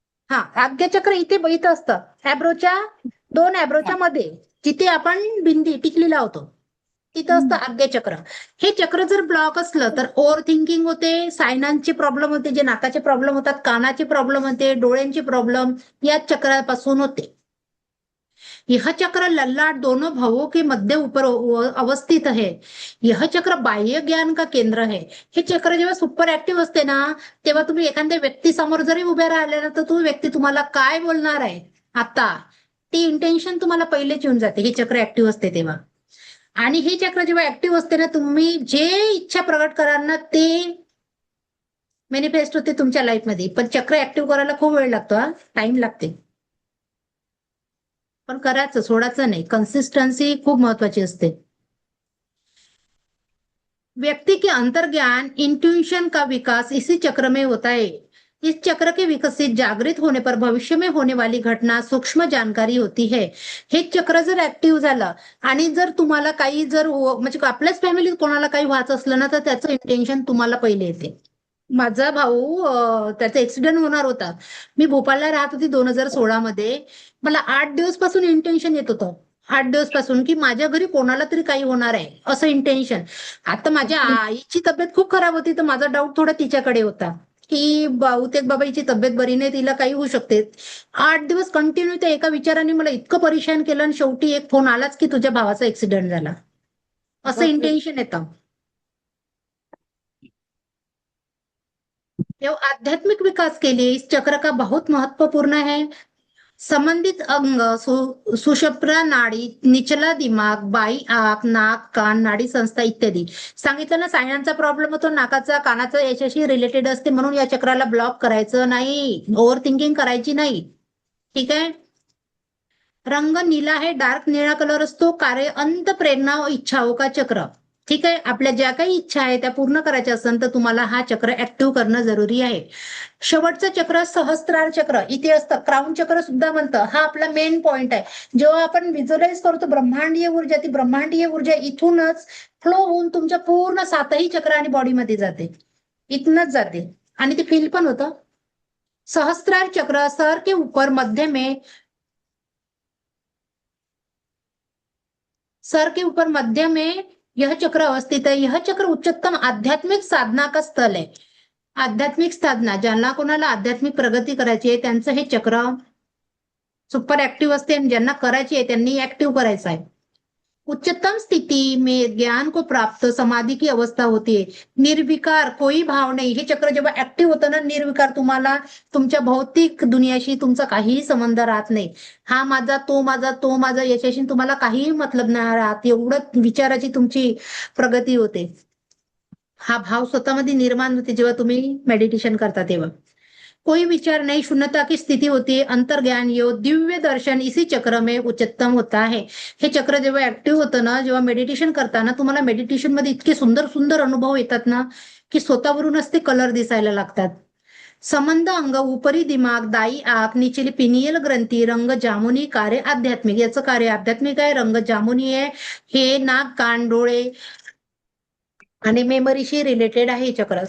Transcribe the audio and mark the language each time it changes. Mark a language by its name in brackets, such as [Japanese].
[Marathi] हा, आज्ञाचक्र इथं असतं, दोन ॲब्रोच्या मध्ये, जिथे आपण बिंदी टिकली लावतो तिथं असतं आज्ञाचक्र. हे चक्र जर ब्लॉक असलं तर ओव्हर थिंकिंग होते, सायनांचे प्रॉब्लेम होते, जे नाकाचे प्रॉब्लेम होतात, कानाचे प्रॉब्लेम होते, डोळ्यांचे प्रॉब्लेम या चक्रापासून होते. [Hindi] यह चक्र ललाट दोनों भावों के मध्य ऊपर अवस्थित है. यह चक्र बाह्य ज्ञान का केंद्र है. [Marathi] हे चक्र जेव्हा सुपर ऍक्टिव्ह असते ना, तेव्हा तुम्ही एखाद्या व्यक्ती समोर जरी उभ्या राहिले ना, तर तो व्यक्ती तुम्हाला काय बोलणार आहे आता, ती इंटेन्शन तुम्हाला पहिलेच येऊन जाते. हे चक्र ऍक्टिव्ह असते तेव्हा. आणि हे चक्र जेव्हा ऍक्टिव्ह असते ना, तुम्ही जे इच्छा प्रगट कराल ना ते मॅनिफेस्ट होते तुमच्या लाईफमध्ये. पण चक्र ऍक्टिव्ह करायला खूप वेळ लागतो, हा, टाइम लागते. पण करायचं, सोडायचं नाही. कन्सिस्टन्सी खूप महत्वाची असते. [Hindi] व्यक्ति के अंतर्ज्ञान, इंट्यूशन का विकास इसी चक्र में होता है. इस चक्र के विकसित जागृत होने पर भविष्य में होने वाली घटना सूक्ष्म जानकारी होती है. [Marathi] हे चक्र जर ऍक्टिव्ह झालं आणि जर तुम्हाला काही जर म्हणजे आपल्याच फॅमिलीत कोणाला काही व्हायचं असलं ना, तर त्याचं इंटेन्शन तुम्हाला पहिले येते. माझा भाऊ, त्याचा ऍक्सिडेंट होणार होता. मी भोपाळला राहत होती 2016 मध्ये. मला 8 दिवस पासून इंटेन्शन येत होतं, 8 दिवस पासून, की माझ्या घरी कोणाला तरी काही होणार आहे असं इंटेन्शन. आता माझ्या आईची तब्येत खूप खराब होती, तर माझा डाऊट थोडा तिच्याकडे होता की बहुतेक बाबाईची तब्येत बरी नाही, तिला काही होऊ शकते. 8 दिवस कंटिन्यू त्या एका विचाराने मला इतकं परेशान केलं, आणि शेवटी एक फोन आलाच की तुझ्या भावाचा ऍक्सिडेंट झाला, असं इंटेन्शन येतं. [Hindi] आध्यात्मिक विकास के लिए इस चक्र का बहुत महत्वपूर्ण है. संबंधित अंग, सुषुप्ना नाडी, निचला दिमाग, बाई आंख, नाक, कान, नाडी संस्था इत्यादी. [Marathi] सांगितलं ना, सायनांचा प्रॉब्लेम होतो, नाकाचा, कानाचा, याच्याशी रिलेटेड असते, म्हणून या चक्राला ब्लॉक करायचं नाही, ओव्हर थिंकिंग करायची नाही. ठीक आहे, रंग नीला आहे, डार्क निळा कलर असतो. [Hindi] कार्य अंत प्रेरणा व इच्छाओं का चक्र. [Marathi] ठीक आहे, आपल्या ज्या काही इच्छा आहे त्या पूर्ण करायच्या असेल तर तुम्हाला हा चक्र ऍक्टिव्ह करणं जरुरी आहे. शेवटचं चक्र सहस्त्रार चक्र इथे असतं, क्राऊन चक्र सुद्धा म्हणतं. हा आपला मेन पॉइंट आहे. जेव्हा आपण व्हिज्युअलाइज करतो ब्रह्मांडीय ऊर्जा, ती ब्रह्मांडीय ऊर्जा इथूनच फ्लो होऊन तुमच्या पूर्ण 7ही चक्र आणि बॉडीमध्ये जाते, इथूनच जाते आणि ते फील पण होतं. [Hindi] सहस्त्रार चक्र सर के ऊपर मध्य में, सर के ऊपर मध्य में यह चक्र अवस्थित है. यह चक्र उच्चतम आध्यात्मिक साधना का स्थल है. [Marathi] आध्यात्मिक साधना, ज्यांना कोणाला आध्यात्मिक प्रगती करायची आहे त्यांचं हे चक्र सुपर ऍक्टिव्ह असते आणि ज्यांना करायची आहे त्यांनी ऍक्टिव्ह करायचं आहे. [Hindi] उच्चतम स्थिति में ज्ञान को प्राप्त समाधि की अवस्था होती है. निर्विकार, कोई भाव नाही. [Marathi] हे चक्र जेव्हा ऍक्टिव्ह होतं ना, निर्विकार, तुम्हाला तुमच्या भौतिक दुनियाशी तुमचा काहीही संबंध राहत नाही. हा माझा, तो माझा, तो माझा, याच्याशी तुम्हाला काहीही मतलब नाही राहत. एवढं विचाराची तुमची प्रगती होते. हा भाव स्वतःमध्ये निर्माण होते जेव्हा तुम्ही मेडिटेशन करता तेव्हा. [Hindi] कोई विचार नहीं, शून्यता की स्थिती होती है. अंतर्ज्ञान योग दिव्य दर्शन इसी चक्र में उच्चतम होता है. [Marathi] हे चक्र जेव्हा ऍक्टिव्ह होतं ना, जेव्हा मेडिटेशन करताना तुम्हाला मेडिटेशन मध्ये इतके सुंदर सुंदर अनुभव येतात ना की स्वतःवरूनच ते कलर दिसायला लागतात. [Hindi] संबंध अंग, उपरी दिमाग, दाई आंख, निचली पिनियल ग्रंथी, रंग जामुनी, कार्य आध्यात्मिक. [Marathi] याचं कार्य आध्यात्मिक आहे, रंग जामुनी आहे. हे नाक, कान, डोळे आणि मेमरीशी रिलेटेड आहे हे चक्र.